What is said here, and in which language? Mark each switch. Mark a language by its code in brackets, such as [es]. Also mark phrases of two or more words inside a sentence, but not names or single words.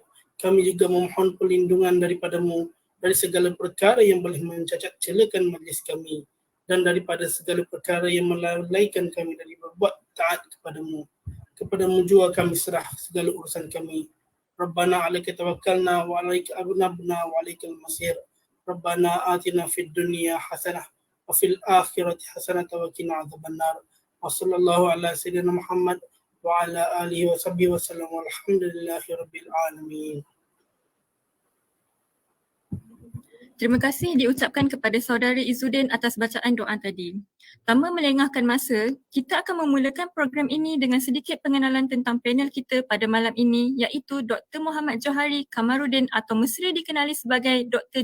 [ms] Kami juga memohon perlindungan daripadamu dari segala perkara yang boleh mencacat celakan majlis kami dan daripada segala perkara yang melalaikan kami dari berbuat taat kepadamu. Kepadamu jua kami serah segala urusan kami. [ar] ربنا عليك توكلنا وعليك أنبنا وعليك المصير. ربنا آتنا في الدنيا حسنة وفي الآخرة حسنة وقنا عذاب النار. وصلى الله على سيدنا محمد وعلى آله وصحبه وسلم والحمد لله رب العالمين. [ms] Terima kasih diucapkan kepada saudara Izzuddin atas bacaan doa tadi. Tanpa melengahkan masa, kita akan memulakan program ini dengan sedikit pengenalan tentang panel kita pada malam ini, iaitu Dr. Muhammad Johari Kamarudin atau mesra dikenali sebagai Dr.